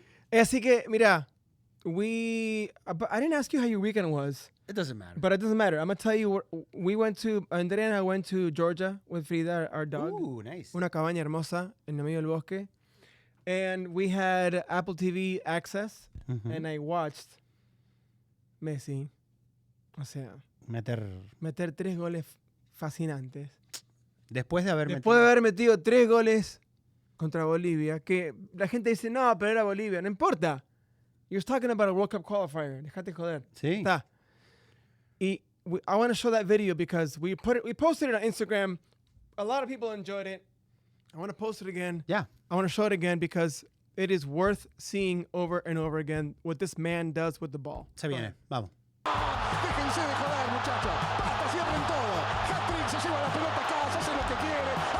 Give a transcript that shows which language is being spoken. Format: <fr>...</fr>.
<es>Así que, mira,</es> <en>I didn't ask you how your weekend was. It doesn't matter. But it doesn't matter. I'm going to tell you, Andrea and I went to Georgia with Vida, our dog. Ooh, nice.</en> <es>Una cabaña hermosa en el medio del bosque.</es> <en>And we had Apple TV access, and I watched Messi,</en> <es>meter 3 goles fascinantes. Después de haber metido 3 goles contra Bolivia, que la gente dice, no, pero era Bolivia. No importa.</es> <en>You're talking about a World Cup qualifier.</en> <es>Dejate joder. Sí. Está.</es> <en>I want to show that video because we posted it on Instagram. A lot of people enjoyed it. I want to post it again. Yeah. I want to show it again because it is worth seeing over and over again what this man does with the ball.</en> <es>Se viene. Vamos. Déjense de joder, muchachos. Hasta cierren todo. Hat-trick, se lleva la pelota a casa, hace lo que quiere.</es>